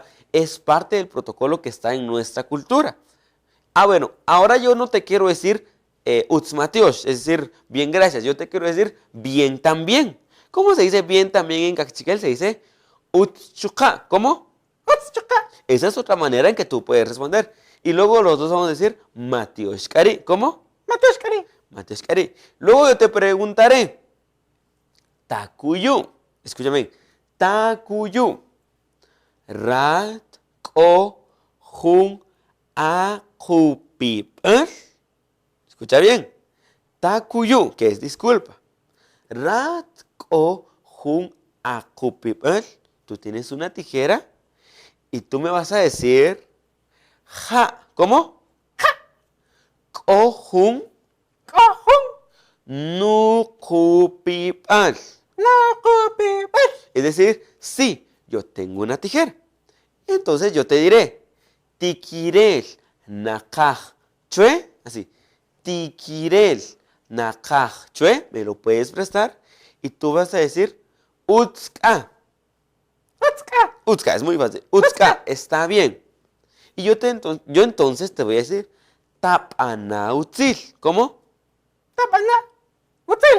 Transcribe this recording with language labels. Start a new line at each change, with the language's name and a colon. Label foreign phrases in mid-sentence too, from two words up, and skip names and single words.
Spanish: Es parte del protocolo que está en nuestra cultura. Ah, bueno, ahora yo no te quiero decir Utsmatiosh, es decir, bien gracias. Yo te quiero decir bien también. ¿Cómo se dice bien también en Cachiquel? Se dice Utschuka. ¿Cómo?
Kaqchikel: Uts Chuka.
Spanish: Esa es otra manera en que tú puedes responder. Y luego los dos vamos a decir Matioshkari. ¿Cómo?
Kaqchikel: Matios Kari. Matioshkari.
Spanish: Luego yo te preguntaré Takuyu. Escúchame.
Kaqchikel: Takuyu. Rat ko jun akupip.
Spanish: Escucha bien. Takuyu, que es disculpa.
Kaqchikel: Rat ko jun akupip.
Spanish: Tú tienes una tijera y tú me vas a decir ja. ¿Cómo?
Kaqchikel: Ja. Ko jun Kohun. nukupip. No Kupi.
Spanish: Es decir, sí, yo tengo una tijera. Entonces yo te diré,
Kaqchikel: tikirel nakaj chue, así, tikirel nakaj chue,
Spanish: me lo puedes prestar, y tú vas a decir,
Kaqchikel: utska. Utska. Utska,
Spanish: es muy fácil. Utska, está bien. Y yo entonces te voy a decir, tapanautzil. ¿Cómo?
Kaqchikel: Tapana. Util.